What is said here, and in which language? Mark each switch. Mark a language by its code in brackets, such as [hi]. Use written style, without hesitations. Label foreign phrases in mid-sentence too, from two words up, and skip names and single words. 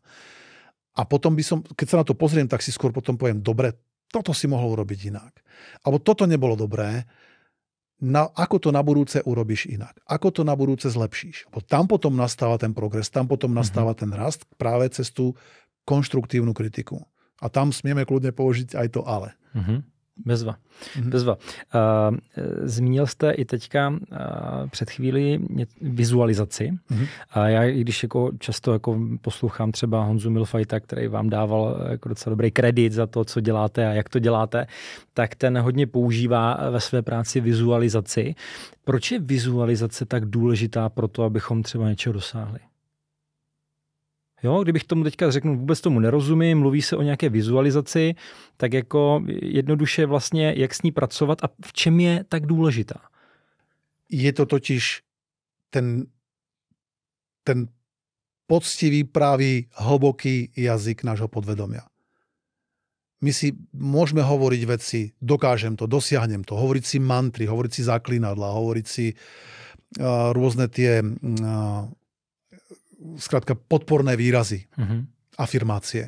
[sk] A potom keď sa na to pozriem, tak si skôr potom poviem, dobre, toto si mohol urobiť inak. Alebo toto nebolo dobré, ako to na budúce urobíš inak. Ako to na budúce zlepšíš. Lebo tam potom nastáva ten progres, tam potom nastáva ten rast práve cez tú konštruktívnu kritiku. A tam smieme kľudne použiť aj to ale. [cs] Bezva. Zmínil jste i teďka před chvíli vizualizaci. A já, když často poslouchám třeba Honzu Milfajta, který vám dával jako docela dobrý kredit za to, co děláte a jak to děláte, tak ten hodně používá ve své práci vizualizaci. Proč je vizualizace tak důležitá pro to, abychom třeba něčeho dosáhli? Jo, kdybych tomu teďka řekl, vůbec tomu nerozumím, mluví se o nějaké vizualizaci, tak jako jednoduše vlastně, jak s ní pracovat a v čem je tak důležitá? [sk] Je to totiž ten poctivý, pravý, hlboký jazyk nášho podvedomia. My si môžeme hovoriť veci, dokážem to, dosiahnem to, hovoriť si mantry, hovoriť si zaklinadla, hovoriť si rôzne tie skrátka podporné výrazy, afirmácie.